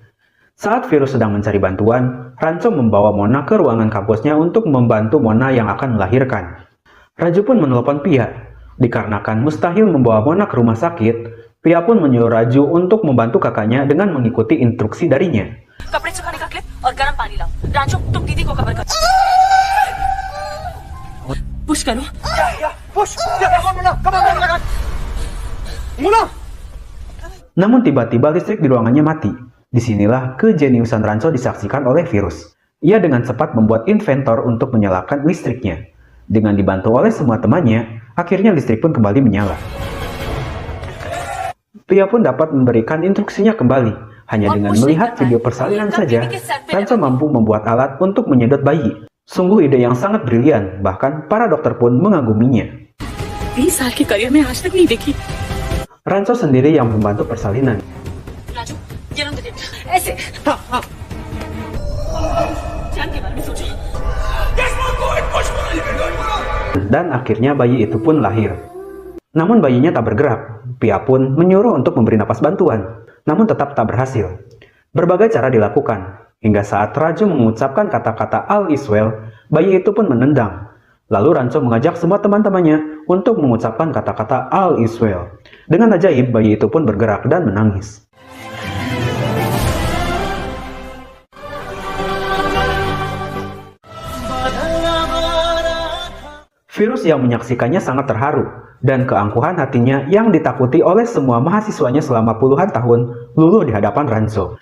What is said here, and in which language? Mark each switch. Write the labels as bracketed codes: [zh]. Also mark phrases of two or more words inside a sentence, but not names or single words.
[id] Saat Virus sedang mencari bantuan, Ranco membawa Mona ke ruangan kampusnya untuk membantu Mona yang akan melahirkan. Raju pun menelpon Pia. Dikarenakan mustahil membawa Mona ke rumah sakit, Pia pun menyuruh Raju untuk membantu kakaknya dengan mengikuti instruksi darinya. [hi] कपड़े सुखाने का क्लिप और गर्म पानी लाओ। राजू, तुम दीदी को कवर करो। पुश करो। [id] Namun tiba-tiba listrik di ruangannya mati. Disinilah kejeniusan Ranco disaksikan oleh Virus. Ia dengan cepat membuat inventor untuk menyalakan listriknya. Dengan dibantu oleh semua temannya, akhirnya listrik pun kembali menyala. Pia pun dapat memberikan instruksinya kembali. Hanya dengan melihat video persalinan saja, Ranco mampu membuat alat untuk menyedot bayi. Sungguh ide yang sangat brilian, bahkan para dokter pun mengaguminya. [hi] 20 साल के करियर में आज तक नहीं देखी। [id] Ranco sendiri yang membantu persalinan. [hi] राजू ये लो तुझे ऐसे जान के बारे में सोचो [id] Dan akhirnya bayi itu pun lahir. Namun bayinya tak bergerak. Pia pun menyuruh untuk memberi napas bantuan, namun tetap tak berhasil. Berbagai cara dilakukan, hingga saat Raju mengucapkan kata-kata [en] All is well, [id] bayi itu pun menendang. Lalu Ranco mengajak semua teman-temannya untuk mengucapkan kata-kata [en] All is well. [id] Dengan ajaib, bayi itu pun bergerak dan menangis. Virus yang menyaksikannya sangat terharu, dan keangkuhan hatinya yang ditakuti oleh semua mahasiswanya selama puluhan tahun luluh di hadapan Ranco.